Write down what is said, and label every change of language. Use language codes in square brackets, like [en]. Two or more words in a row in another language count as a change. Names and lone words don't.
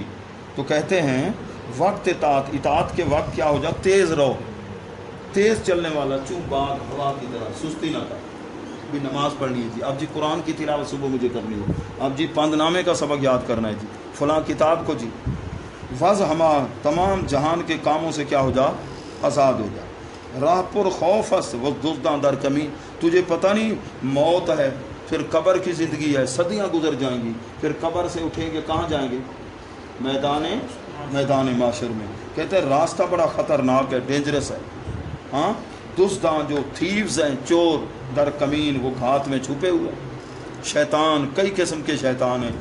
[ur] تو کہتے ہیں وقت اطاعت کے وقت کیا ہو جا، تیز رہو، تیز چلنے والا چوں بعد ہوا کی طرح، سستی نہ کر۔ بھی نماز پڑھنی ہے جی، اب جی قرآن کی تلاوت صبح مجھے کرنی ہے، اب جی پند نامے کا سبق یاد کرنا ہے جی، فلاں کتاب کو جی، [fa] وز ہما، [ur] تمام جہان کے کاموں سے کیا ہو جا؟ آزاد ہو جا۔ [fa] راہ پر خوف است و دزداں در کمی، [ur] تجھے پتہ نہیں موت ہے، پھر قبر کی زندگی ہے، صدیاں گزر جائیں گی، پھر قبر سے اٹھیں گے، کہاں جائیں گے؟ میدان معاشر میں۔ کہتے ہیں راستہ بڑا خطرناک ہے، ڈینجرس ہے، ہاں، دزداں جو تھیوز ہیں، چور، [fa] در کمین، [ur] وہ گھات میں چھپے ہوئے، شیطان، کئی قسم کے شیطان ہیں۔